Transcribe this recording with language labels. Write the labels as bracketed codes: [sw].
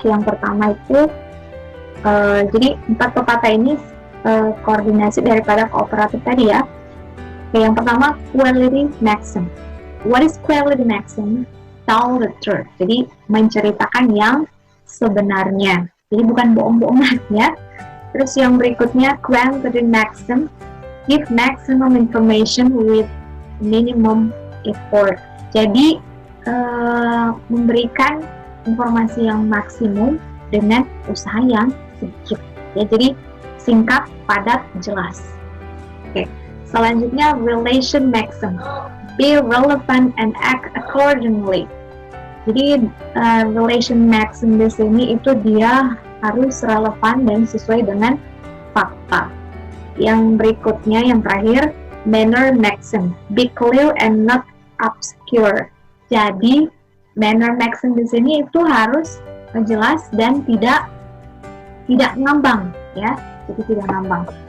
[id] Yang pertama itu, jadi 4 pepatah ini koordinasi daripada kooperatif tadi ya. Oke, yang pertama [en] quality maxim. What is quality maxim? Tell the truth. [id] Jadi menceritakan yang sebenarnya. Jadi bukan bohong-bohongan ya. Terus yang berikutnya quantity maxim. [en] Give maximum information with minimum effort. [id] Jadi memberikan informasi yang maksimum dengan usaha yang sedikit. Ya, jadi singkat, padat, jelas. Oke. Selanjutnya relation maxim. [en] Be relevant and act accordingly. [id] Jadi relation maxim di sini itu dia harus relevan dan sesuai dengan fakta. Yang berikutnya, yang terakhir, manner maxim. [en] Be clear and not obscure. [id] Jadi manner maxim di sini itu harus jelas dan tidak ngambang ya. Jadi tidak ngambang.